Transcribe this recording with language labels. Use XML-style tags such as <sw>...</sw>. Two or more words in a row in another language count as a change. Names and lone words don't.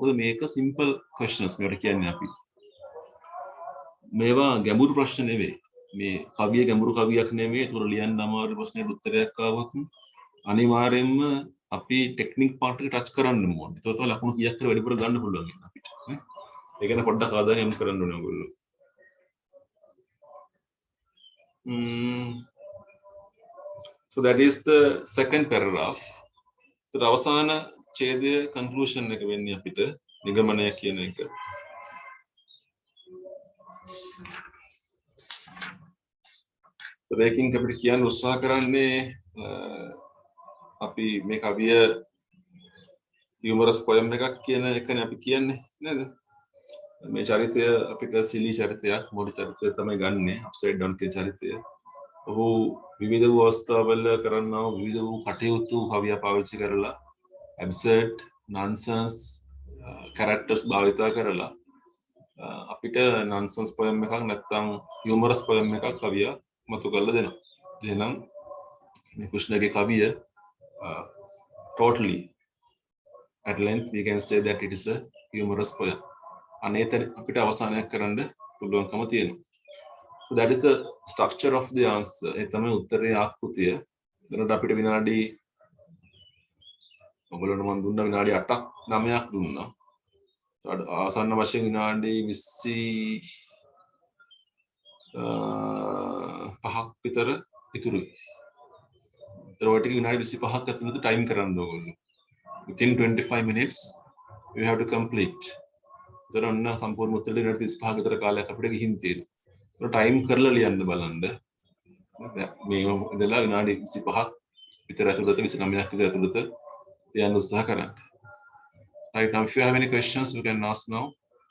<si>මොකද මේක</si> <en>simple questions</en> <si>මේවට කියන්නේ අපි. මේවා ගැඹුරු ප්‍රශ්න නෙවෙයි. මේ කවිය ගැඹුරු කවියක් නෙවෙයි. ඒක ලියන්න අමාරු ප්‍රශ්නෙට උත්තරයක් ආවොත් අනිවාර්යෙන්ම අපි ටෙක්නික් පාර්ට් එක ටච් කරන්න ඕනේ. ඒක තමයි ලකුණු කීයක් කර වැඩිපුර ගන්න පුළුවන් අපිට. ඒක නේ පොඩ්ඩක් ආදායම් යොමු කරන්න ඕනේ ඔයගොල්ලෝ.</si> <en>So that is the second paragraph.</en> <si>So අවසාන ඡේදය conclusion එක වෙන්නේ අපිට නිගමනය කියන එක. ඒකකින් අපිට කියන්න උත්සාහ කරන්නේ අපි මේ කවිය</si> <en>humorous poem</en> <si>එකක් කියන එකනේ අපි කියන්නේ නේද? මේ චරිතය අපිට සිලි චරිතයක් මොඩි චරිතය තමයි ගන්නෙ අප්සයිඩ් ඩවුන් කියන චරිතය. ඔහු විවිධ වූ අවස්ථාවල කරනා විවිධ වූ කටයුතු කවිය පාවිච්චි කරලා</si> <en>absurd nonsense characters</en> <si>භාවිතා කරලා අපිට</si> <en>nonsense poem</en> <si>එකක් නැත්නම්</si> <en>humorous poem</en> <si>එකක් කවිය මතු කරලා දෙනවා. එහෙනම් මේ කෘෂ්ණගේ කවිය</si> <en>totally at length we can say that it is a humorous poem.</en> <si>අනේතර අපිට අවසානයක් කරන්න පුළුවන්කම තියෙනවා.</si> <en>So that is the structure of the answer.</en> <si>ඒ තමයි උත්තරේ ආකෘතිය. දැනට අපිට විනාඩි ඔයගොල්ලන්ට මම දුන්නා විනාඩි 8ක් 9ක් දුන්නා. ආසන්න වශයෙන් විනාඩි 25ක් විතර ඉතුරුයි. ඒකට විනාඩි 25ක් ඇතුළත ටයිම් කරන්න ඕගොල්ලෝ.</si> <en>Within 25 minutes you have to complete.</en> <si>දරන්න සම්පූර්ණ උත්තරේ විනාඩි 35ක විතර කාලයක් අපිට ගිහින් තියෙනවා. ඒක ටයිම් කරලා ලියන්න බලන්න. මේ ඉඳලා විනාඩි 25ක් විතර ඇතුළත 29ක් විතර ඇතුළත ලියන්න උත්සාහ කරන්න.</si> <en>Right now, if you have any questions, you can ask now.</en>